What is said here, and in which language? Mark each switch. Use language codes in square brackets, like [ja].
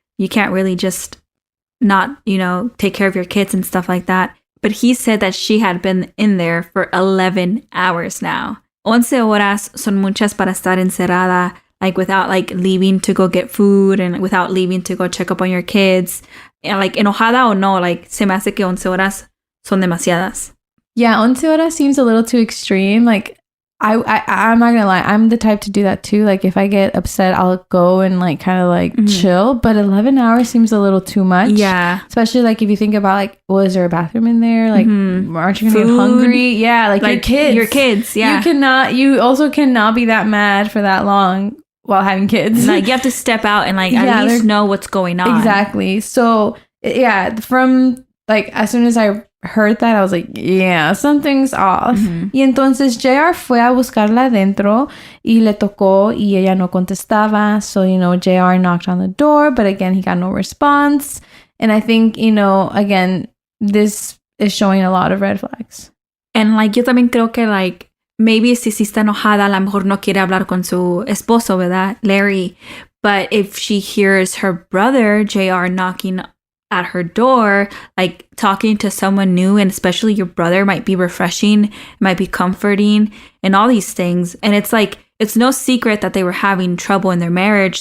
[en] You can't really just not, take care of your kids and stuff like that. But he said that she had been in there for 11 hours now. [es] 11 horas son muchas para estar encerrada, [en] like without like leaving to go get food and without leaving to go check up on your kids. [es] And like enojada o no, like se me hace que 11 horas son demasiadas. [en] Yeah, [es] 11 horas [en] seems a little too extreme. Like, I'm not gonna lie, I'm the type to do that too. Like, if I get upset, I'll go and like kind of like chill. But 11 hours seems a little too much. Yeah. Especially like if you think about like, is there a bathroom in there? Like, aren't you gonna get hungry? Yeah, like your kids. Your kids, yeah. You also cannot be that mad for that long while having kids. Like, you have to step out and like at least know what's going on. Exactly. So, yeah, from like as soon as I heard that, I was like, yeah, something's off. [es] Y entonces JR fue a buscarla adentro y le tocó y ella no contestaba. [en] So, JR knocked on the door, but again, he got no response. And I think, again, this is showing a lot of red flags. [es] And like, yo también creo que like, maybe si está enojada, a lo mejor no quiere hablar con su esposo, ¿verdad? [en] Larry. But if she hears her brother, JR, knocking at her door, like talking to someone new, and especially your brother, might be refreshing, might be comforting, and all these things. And it's like, it's no secret that they were having trouble in their marriage.